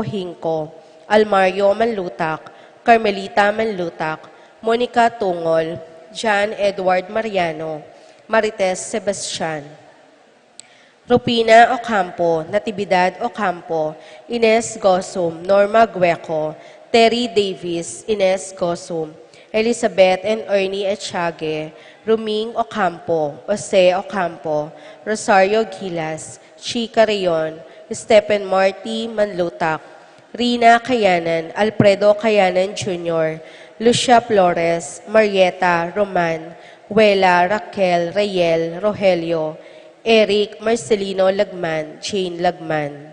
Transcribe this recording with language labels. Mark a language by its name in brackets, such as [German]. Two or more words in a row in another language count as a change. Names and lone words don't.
[English] Hinco, Almario Manlutak, Carmelita Manlutak, Monica Tungol, John Edward Mariano, Marites Sebastian, Rupina Ocampo, Natividad Ocampo, Ines Gosum, Norma Gueco, Terry Davis, Ines Gosum, Elizabeth and Ernie Echage, Ruming Ocampo, Jose Ocampo, Rosario Gilas, Chica Rayon, Stephen Marty Manlutak, Rina Kayanan, Alfredo Kayanan Jr., Lucia Flores, Marieta Roman, Wela Raquel Rayel Rogelio, Eric Marcelino Lagman, Jane Lagman.